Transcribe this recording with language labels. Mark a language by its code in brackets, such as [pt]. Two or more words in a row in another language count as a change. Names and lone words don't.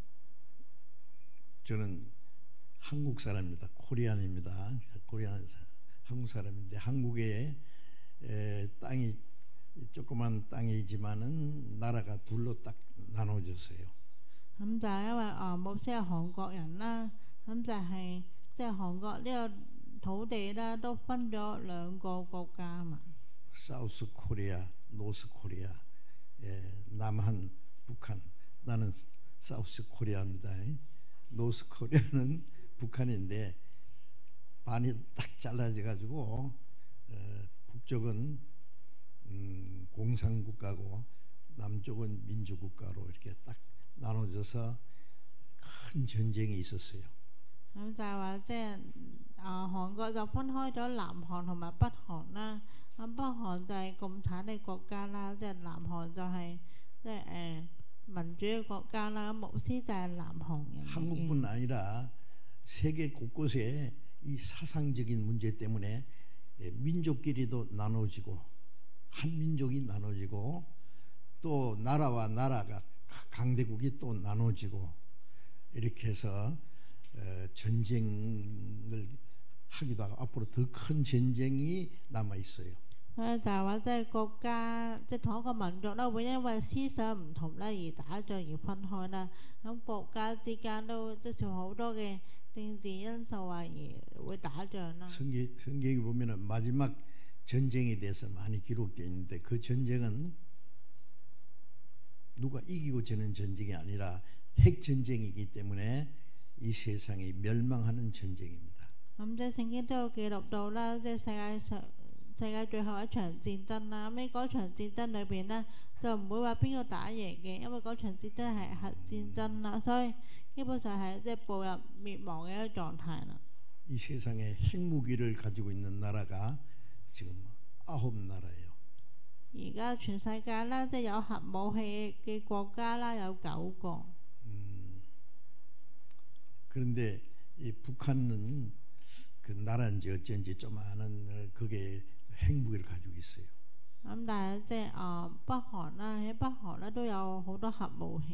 [ko] 저는 한국 사람입니다. 코리안입니다. 코리안 한국 사람인데 한국의 땅이 조그만 땅이지만은 나라가 둘로 딱 나눠졌어요. [yue] 咁就係因為牧師係韓國人啦，咁就係即係韓國呢個土地咧都分咗兩個國家嘛。 [ko] 사우스 코리아, 노스 코리아, 남한, 북한. 나는 사우스 코리아입니다. 노스 코리아는 북한인데 반이 딱 잘라져 가지고 북쪽은 공산국가고 남쪽은 민주국가로 이렇게 딱 나눠져서 큰 전쟁이 있었어요. [yue] 咁就係話即係韓國就分開咗南韓同埋北韓啦。咁北韓就係共產嘅國家啦，即係南韓就係即係民主嘅國家啦。牧師就係南韓人。 [ko] 한국뿐 아니라 세계 곳곳에 이 사상적인 문제 때문에 민족끼리도 나눠지고 한 민족이 나눠지고 또 나라와 나라가 강대국이 또 나눠지고 이렇게 해서 전쟁을 하기도 하고 앞으로 더 큰 전쟁이 남아 있어요. [yue] 就係話即係國家即係同一個民族啦，會因為思想唔同咧而打仗而分開啦。咁國家之間都即係好多嘅政治因素而會打仗啦。 [ko] 성경에 보면은 마지막 전쟁에 대해서 많이 기록되어 있는데 그 전쟁은 누가 이기고 지는 전쟁이 아니라 핵 전쟁이기 때문에 이 세상이 멸망하는 전쟁입니다. [yue] 咁即係聖經都有記錄到啦，即係世界最後一場戰爭啦。咁喺嗰場戰爭裏邊呢，就唔會話邊個打贏嘅，因為嗰場戰爭係核戰爭啦，所以基本上係即係步入滅亡嘅一個狀態啦。 [ko] 이 세상에 핵무기를 가지고 있는 나라가 지금 9나라예요. [yue] 而家全世界啦，即係有核武器嘅國家啦，有9個。 [ko] 그런데 이 북한은 그 나라인지 어쩐지 좀 아는 그게 핵무기를 가지고 있어요. Tại Bắc [yue] 韓都有好多核武器。